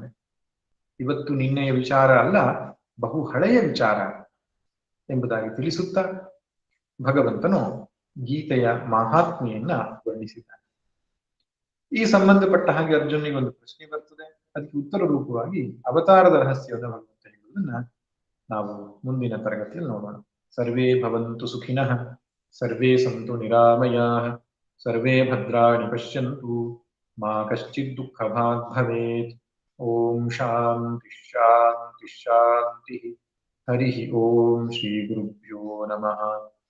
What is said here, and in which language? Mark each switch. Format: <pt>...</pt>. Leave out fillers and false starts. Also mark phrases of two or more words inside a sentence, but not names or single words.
<kn>ಇವತ್ತು ನಿನ್ನೆಯ ವಿಚಾರ ಅಲ್ಲ, ಬಹು ಹಳೆಯ ವಿಚಾರ ಎಂಬುದಾಗಿ ತಿಳಿಸುತ್ತಾ ಭಗವಂತನು ಗೀತೆಯ ಮಾಹಾತ್ಮೆಯನ್ನ ವರ್ಣಿಸಿದ್ದಾನೆ. ಈ ಸಂಬಂಧಪಟ್ಟ ಹಾಗೆ ಅರ್ಜುನಿಗೆ ಒಂದು ಪ್ರಶ್ನೆ ಬರ್ತದೆ. ಅದಕ್ಕೆ ಉತ್ತರ ರೂಪವಾಗಿ ಅವತಾರದ ರಹಸ್ಯವನ್ನು ಭಗವಂತ ಹೇಳುವುದನ್ನ ನಾವು ಮುಂದಿನ ತರಗತಿಯಲ್ಲಿ ನೋಡೋಣ.</kn> <sa>सर्वे भवन्तु सुखिनः, सर्वे सन्तु निरामयाः, सर्वे भद्राणि पश्यन्तु, मा कश्चित् दुःख भाग् भवेत्. ॐ शान्ति शान्ति शान्ति. हरि ॐ श्री गुरुभ्यो नमः.</sa>